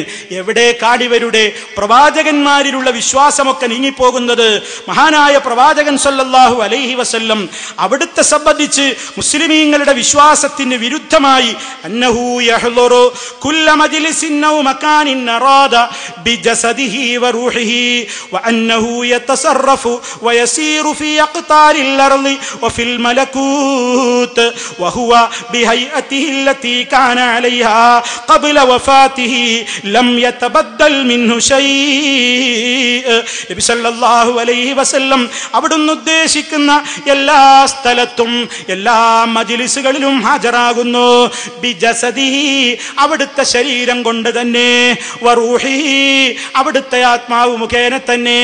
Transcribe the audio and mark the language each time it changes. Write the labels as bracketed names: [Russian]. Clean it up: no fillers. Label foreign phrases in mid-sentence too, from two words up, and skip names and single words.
[Malayalam] എവിടേക്കാണ് ഇവരുടെ പ്രവാചകന്മാരിലുള്ള വിശ്വാസമൊക്കെ നീങ്ങിപ്പോകുന്നത്? മഹാനായ പ്രവാചകൻ [Arabic] صلى الله عليه وسلم [Malayalam] അവിടുത്തെ സംബന്ധിച്ച് മുസ്ലിമീങ്ങളുടെ വിശ്വാസത്തിന് വിരുദ്ധമായി [Arabic] أنه يحضر كل مجلس أو مكان أراد بجسده وروحه وأنه يتصرف ويسير في أقطار الأرض وفي الملكوت وهو بهيئته التي كان عليها قبل وفاته لم يتبدل منه شيء. [Malayalam] നബി [Arabic] صلى الله عليه وسلم [Malayalam] അവിടുന്ന് ഉദ്ദേശിക്കുന്ന എല്ലാ സ്ഥലത്തും എല്ലാ മജ്ലിസുകളിലും ഹാജരാകുന്നു. ബിജസദിഹി, അവിടുത്തെ ശരീരം കൊണ്ട് തന്നെ, വറൂഹിഹി, അവിടുത്തെ ആത്മാവ് മുഖേന തന്നെ.